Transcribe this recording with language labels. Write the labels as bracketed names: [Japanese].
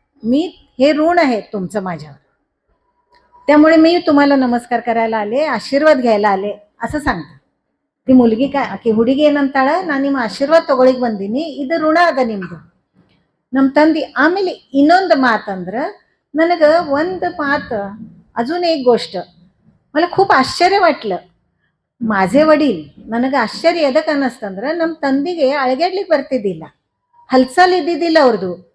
[Marathi] मी हे ऋण आहे तुमचं माझ्यावर, त्यामुळे मी तुम्हाला नमस्कार करायला आले, आशीर्वाद घ्यायला आले असं सांगतात. ती मुलगी की [Kannada] ಹುಡುಗಿ ಏನಂತಾಳ, ನಾನು ನಿಮ್ಮ ಆಶೀರ್ವಾದ ತಗೊಳಿಕ್ ಬಂದೀನಿ, ಇದು ಋಣ ಅದ ನಿಮ್ದು, ನಮ್ಮ ತಂದಿ. ಆಮೇಲೆ ಇನ್ನೊಂದು ಮಾತಂದ್ರೆ, ನನಗೆ ಒಂದು ಮಾತು, [Marathi] अजून एक गोष्ट मला खूप आश्चर्य वाटलं. माझे वडील, [Kannada] ನನಗೆ ಆಶ್ಚರ್ಯ ಎದಕ್ಕೆ ಅನ್ನಿಸ್ತಂದ್ರೆ, ನಮ್ಮ ತಂದಿಗೆ ಅಳಗ್ಯಾಡ್ಲಿಕ್ಕೆ ಬರ್ತಿದ್ದಿಲ್ಲ, ಹಲ್ಸಲ್ ಇದ್ದಿದ್ದಿಲ್ಲ ಅವ್ರದ್ದು.